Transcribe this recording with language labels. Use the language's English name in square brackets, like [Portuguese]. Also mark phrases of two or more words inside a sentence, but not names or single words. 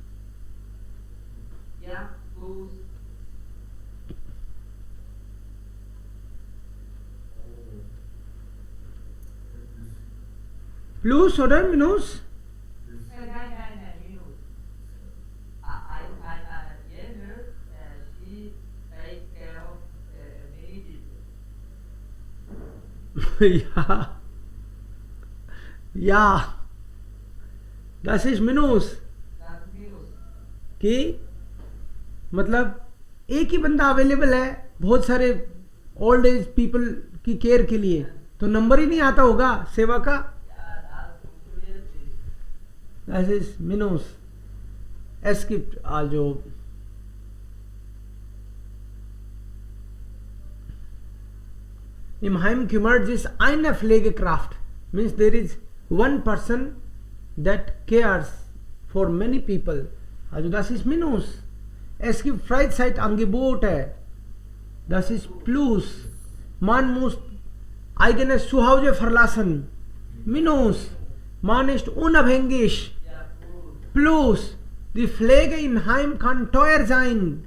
[German] Ja. Plus. Plus oder minus? Nein, Minus. Jene, [English] she takes care of many people. [German] Ja. Ja. Das ist minus. Das ist Minus. [Hindi] कि मतलब एक ही बंदा अवेलेबल है बहुत सारे [English] old age people [Hindi] की केयर के लिए, तो नंबर ही नहीं आता होगा सेवा का. [German] Ja, das funktioniert nicht. Das ist Minus. Es gibt also im Heimkümmert ist eine Pflegekraft. [English] Means there is one person that cares for many people. [German] Also das ist Minus. Es gibt Freizeitangebote. Das ist Plus. Man muss eigenes Zuhause verlassen. Minus. Man ist unabhängig. Plus. Die Pflege im Heim kann teuer sein.